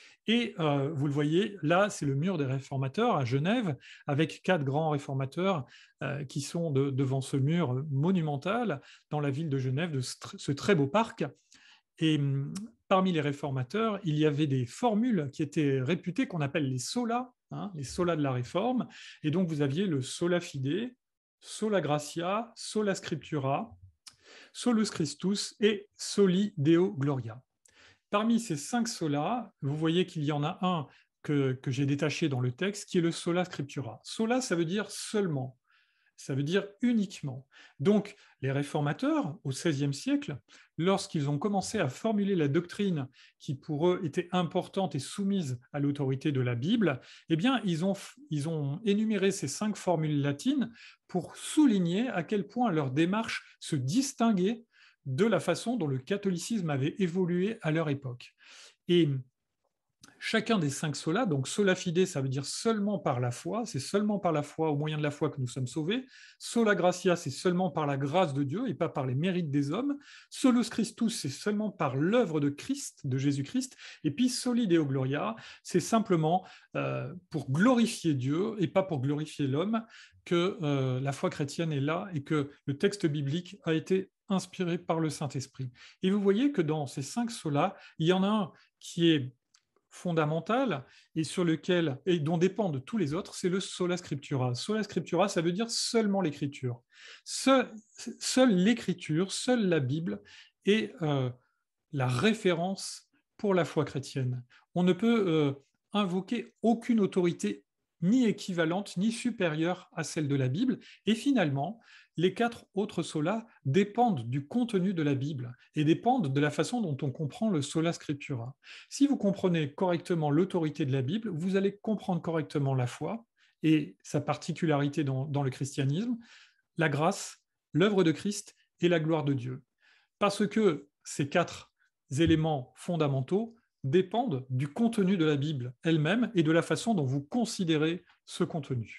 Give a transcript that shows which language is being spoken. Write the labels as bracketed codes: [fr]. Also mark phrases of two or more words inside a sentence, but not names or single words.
[fr] Et vous le voyez, là, c'est le mur des réformateurs à Genève, avec 4 grands réformateurs qui sont devant ce mur monumental dans la ville de Genève, de ce très beau parc. Et parmi les réformateurs, il y avait des formules qui étaient réputées qu'on appelle les solas, hein, les solas de la Réforme. Et donc, vous aviez le [la] sola fide, sola gratia, sola scriptura, solus Christus et soli Deo gloria. [fr] Parmi ces 5 solas, vous voyez qu'il y en a un que j'ai détaché dans le texte, qui est le [la] sola scriptura. [fr] Sola, ça veut dire seulement. Ça veut dire uniquement. Donc, les réformateurs, au XVIe siècle, lorsqu'ils ont commencé à formuler la doctrine qui, pour eux, était importante et soumise à l'autorité de la Bible, eh bien, ils ont énuméré ces 5 formules latines pour souligner à quel point leur démarche se distinguait de la façon dont le catholicisme avait évolué à leur époque. Et chacun des 5 solas, donc [la] sola fide, [fr] ça veut dire seulement par la foi, c'est seulement par la foi, au moyen de la foi que nous sommes sauvés. [la] Sola gratia, [fr] c'est seulement par la grâce de Dieu et pas par les mérites des hommes. [la] Solus Christus, [fr] c'est seulement par l'œuvre de Christ, de Jésus-Christ. Et puis [la] soli Deo gloria, [fr] c'est simplement pour glorifier Dieu et pas pour glorifier l'homme que la foi chrétienne est là et que le texte biblique a été inspiré par le Saint-Esprit. Et vous voyez que dans ces 5 solas, il y en a un qui est fondamental et sur lequel et dont dépendent tous les autres, c'est le [la] sola scriptura. Sola scriptura, [fr] ça veut dire seulement l'écriture. Seule l'écriture, seule la Bible est la référence pour la foi chrétienne. On ne peut invoquer aucune autorité ni équivalente ni supérieure à celle de la Bible. Et finalement, les 4 autres solas dépendent du contenu de la Bible et dépendent de la façon dont on comprend le [la] sola scriptura. [fr] Si vous comprenez correctement l'autorité de la Bible, vous allez comprendre correctement la foi et sa particularité dans le christianisme, la grâce, l'œuvre de Christ et la gloire de Dieu. Parce que ces 4 éléments fondamentaux dépendent du contenu de la Bible elle-même et de la façon dont vous considérez ce contenu.